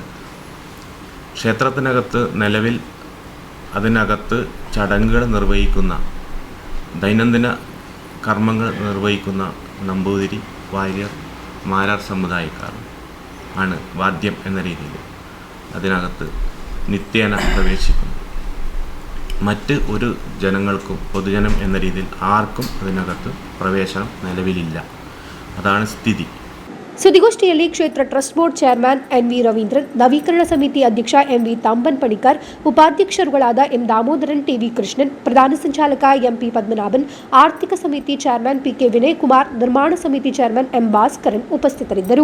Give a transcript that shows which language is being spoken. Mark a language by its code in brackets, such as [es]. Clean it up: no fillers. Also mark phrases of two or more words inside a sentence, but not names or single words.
[ml] ക്ഷേത്രത്തിനകത്ത് നിലവിൽ അതിനകത്ത് ചടങ്ങുകൾ നിർവഹിക്കുന്ന, ദൈനംദിന കർമ്മങ്ങൾ നിർവഹിക്കുന്ന നമ്പൂതിരി, വാര്യർ, മാരാർ സമുദായക്കാർ ആണ് വാദ്യം എന്ന രീതിയിൽ അതിനകത്ത് നിത്യേന പ്രവേശിക്കുന്നു. മറ്റ് ഒരു ജനങ്ങൾക്കും, പൊതുജനം എന്ന രീതിയിൽ ആർക്കും അതിനകത്ത് പ്രവേശനം നിലവിലില്ല. അതാണ് സ്ഥിതി. [kn] ಸುದ್ದಿಗೋಷ್ಠಿಯಲ್ಲಿ ಕ್ಷೇತ್ರ [en] trust board chairman [kn] ಎನ್ ವಿ ರವೀಂದ್ರನ್, ನವೀಕರಣ ಸಮಿತಿ ಅಧ್ಯಕ್ಷ ಎಂ ವಿ ತಾಂಬನ್ ಪಡಿಕರ್, ಉಪಾಧ್ಯಕ್ಷರುಗಳಾದ ಎಂ ದಾಮೋದರನ್, ಟಿ ವಿ ಕೃಷ್ಣನ್, ಪ್ರಧಾನ ಸಂಚಾಲಕ ಎಂ ಪಿ ಪದ್ಮನಾಭನ್, ಆರ್ಥಿಕ ಸಮಿತಿ ಚೇರ್ಮನ್ ಪಿ ಕೆ ವಿನಯ್ ಕುಮಾರ್, ನಿರ್ಮಾಣ ಸಮಿತಿ ಚೇರ್ಮನ್ ಎಂ ಭಾಸ್ಕರನ್ ಉಪಸ್ಥಿತರಿದ್ದರು.